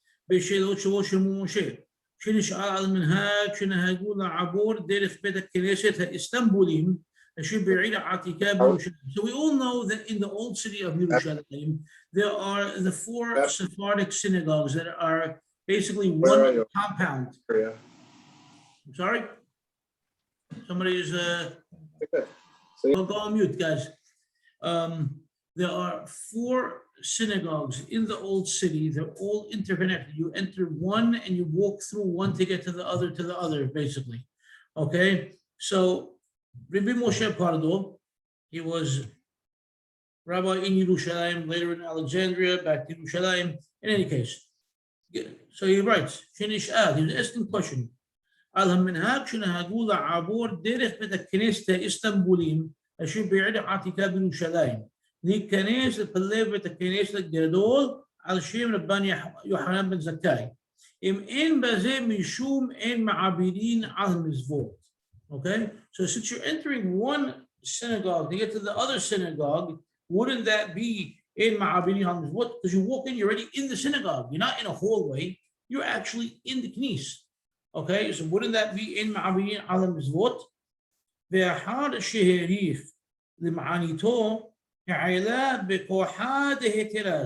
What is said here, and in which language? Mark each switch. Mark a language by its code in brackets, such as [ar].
[he] בשאלות שלו שמו משה, שנשאל על מנהג שנהגו לעבור דרך בית הכנסת האיסטנבולים, אשר בעיר העתיקה בירושלים. [en] So we all know that in the old city of Yerushalayim, there are the four Sephardic synagogues that are basically one compound. I'm sorry? Somebody is, go on mute, guys. there are 4 synagogues in the old city. They're all interconnected. You enter one and you walk through one to get to the other, basically. Okay, so Rabbi Moshe Pardo, he was rabbi in Yerushalayim, later in Alexandria, back to Yerushalayim. In any case, so he writes, he was asking question. [he] על המנהג שנהגו לעבור דרך בית הכנסת האיסטנבולים אשר בעיר העתיקה בירושלים. להיכנס לפלב בית הכנסת הגדול על שם רבן יוחנן בן זכאי. אם אין בזה משום אין מעבירין על המזוות. [en] Okay, so since you're entering one synagogue to get to the other synagogue, wouldn't that be in [he] ma'abirin al mizvot? [en] Because you walk in, you're already in the synagogue. You're not in a hallway. You're actually in the knis. Okay, so wouldn't that be in ma'abirin al mizvot? [he] Ve'ahad sheherich lim'anito ha'ila bekoha dehetira.